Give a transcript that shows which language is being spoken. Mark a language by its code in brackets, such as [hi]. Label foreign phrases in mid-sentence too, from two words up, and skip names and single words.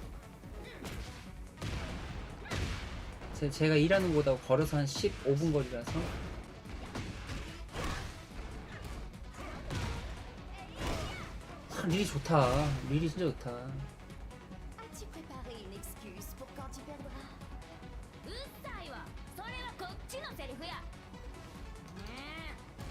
[ko] 제가 일하는 곳하고 걸어서 한 15분 거리라서. 릴이 좋다. 릴이 진짜 좋다. [fr] As-tu préparé une excuse pour quand tu perdras? [ja] うっさいわ。それはこっちのセリフや。ねえ。